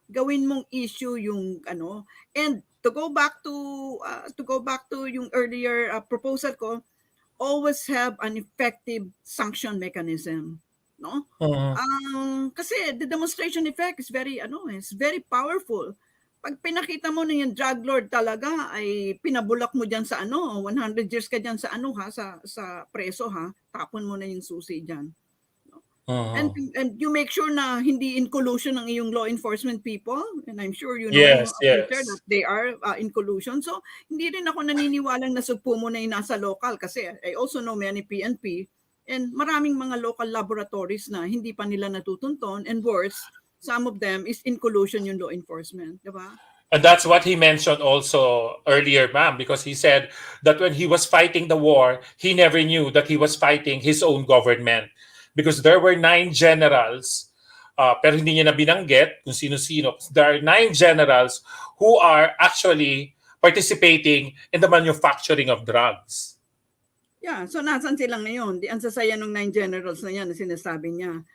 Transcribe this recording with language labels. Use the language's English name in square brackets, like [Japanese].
[Filipino] Gawin mong issue yung [English] and to go back to yung earlier proposal ko, always have an effective sanction mechanism, no? Kasi the demonstration effect is very very powerful. [Filipino] Pag pinakita mo na yung drug lord talaga ay pinabulak mo diyan sa 100 years ka diyan sa sa preso tapon mo na yung susi diyan. [English] And you make sure [Filipino] na hindi [English] in collusion [Filipino] ng iyong [English] law enforcement people, and I'm sure you know Peter, that they are in collusion. [Filipino] So hindi rin ako naniniwalang nasugpo mo na yung nasa local kasi [English] I also know many PNP and [Filipino] maraming mga local laboratories na hindi pa nila natutunton, [English] and worse, some of them is in collusion [Filipino] yung law enforcement, di ba? [English] And that's what he mentioned also earlier, ma'am, because he said that when he was fighting the war, he never knew that he was fighting his own government. Because there were 9 generals, [Filipino] pero hindi niya na binanggit kung sino-sino. [English] There are 9 generals who are actually participating in the manufacturing of drugs. [Filipino] Yeah, so nasan sila ngayon? Di ang sasaya ng 9 generals na yan na sinasabi niya.